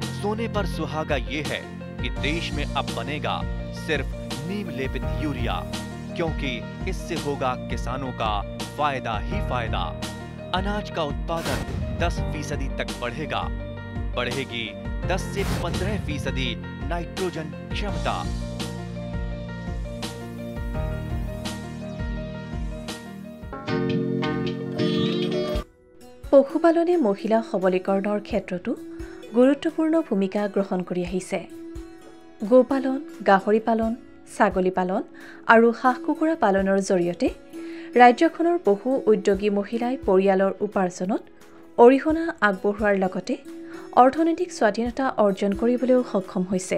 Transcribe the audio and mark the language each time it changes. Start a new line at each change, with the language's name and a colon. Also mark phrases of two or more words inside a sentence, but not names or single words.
Hindi: सोने पर सुहागा ये है कि देश में अब बनेगा सिर्फ नीम लेपित यूरिया, क्योंकि इससे होगा किसानों का फायदा ही फायदा। अनाज का उत्पादन 10% तक बढ़ेगा। बढ़ेगी 10 से 15% नाइट्रोजन क्षमता।
Assamese: পশুপালনে মহিলা সবলীকৰণৰ ক্ষেত্ৰতো গুৰুত্বপূৰ্ণ ভূমিকা গ্ৰহণ কৰি আহিছে। গোপালন, গাহৰি পালন, ছাগলী পালন আৰু হাঁহ কুকুৰা পালনৰ জৰিয়তে ৰাজ্যখনৰ বহু উদ্যোগী মহিলাই পৰিয়ালৰ উপাৰ্জনত অৰিহণা আগবঢ়োৱাৰ লগতে অৰ্থনৈতিক স্বাধীনতা অৰ্জন কৰিবলৈও সক্ষম হৈছে।